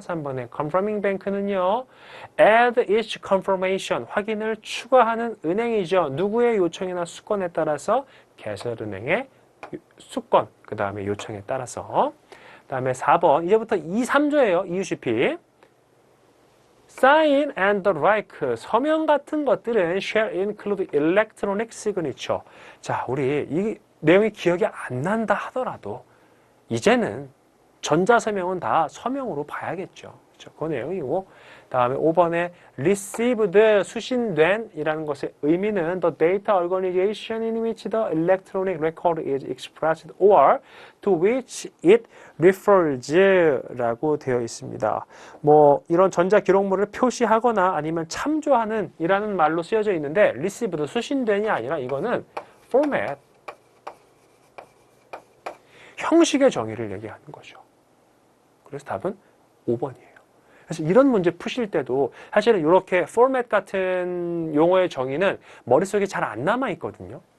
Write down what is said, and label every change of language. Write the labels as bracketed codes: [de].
[ko] 3번에 confirming bank는요. [en] add each confirmation, [ko] 확인을 추가하는 은행이죠. 누구의 요청이나 수건에 따라서? 개설은행의 수건, 그 다음에 요청에 따라서. 그 다음에 4번, 이제부터 2, 3조예요. [en] EUCP. Sign and the like, [ko] 서명 같은 것들은 [en] shall include electronic signature. [ko] 자, 우리 이 내용이 기억이 안 난다 하더라도 이제는 전자서명은 다 서명으로 봐야겠죠. 그렇죠? [en] 그 내용이고, 다음에 5번에 received, [ko] 수신된 이라는 것의 의미는 [en] the data organization in which the electronic record is expressed or to which it refers [ko] 라고 되어 있습니다. 뭐 이런 전자 기록물을 표시하거나 아니면 참조하는 이라는 말로 쓰여져 있는데 received, 수신된이 아니라 이거는 format, 형식의 정의를 얘기하는 거죠. 그래서 답은 5번이에요. 그래서 이런 문제 푸실 때도 사실은 이렇게 포맷 같은 용어의 정의는 머릿속에 잘 안 남아 있거든요.